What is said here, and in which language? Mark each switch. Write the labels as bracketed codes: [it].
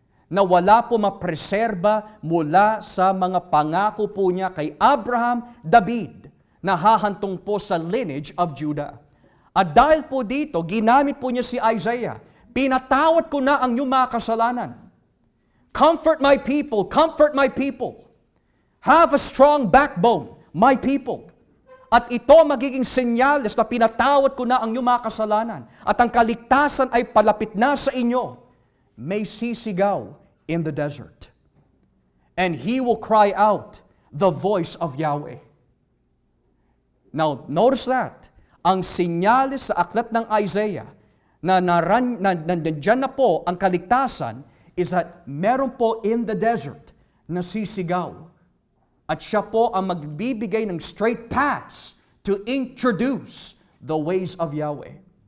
[tl] na wala po mapreserba mula sa mga pangako po niya kay Abraham, David, na hahantong po sa [en] lineage of Judah. [tl] At dahil po dito, ginamit po niya si Isaiah. Pinatawad ko na ang iyong mga kasalanan. [en] Comfort my people, comfort my people. Have a strong backbone, my people. [tl] At ito magiging senyales na pinatawad ko na ang iyong mga kasalanan. At ang kaligtasan ay palapit na sa inyo. May sisigaw [en] in the desert. And he will cry out the voice of Yahweh. Now, notice that. [tl] Ang senyales sa aklat ng Isaiah na nandyan na po ang kaligtasan is that meron po [en] in the desert [tl] na sisigaw. At siya po ang magbibigay ng [en] straight paths to introduce the ways of Yahweh.